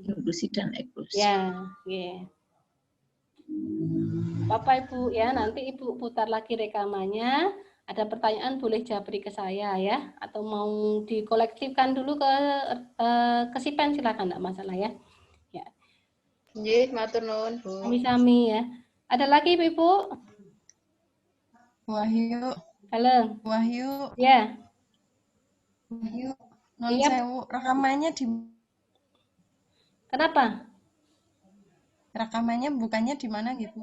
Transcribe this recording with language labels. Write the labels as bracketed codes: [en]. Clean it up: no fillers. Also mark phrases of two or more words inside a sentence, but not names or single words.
[id] Inklusi dan eksklusi. Ya, ya. Bapak Ibu ya, nanti Ibu putar lagi rekamannya. Ada pertanyaan boleh japri ke saya ya, atau mau dikolektifkan dulu ke Sipen silakan, enggak masalah ya. Ya. [jv] Nggih, matur nuwun, Bu. [id] Sami-sami ya. Ada lagi Ibu? Wahyu. Halo. Wahyu. Ya. Wahyu. [jv] Non sewu, [id] rekamannya di. Kenapa? Rekamannya bukannya di mana gitu?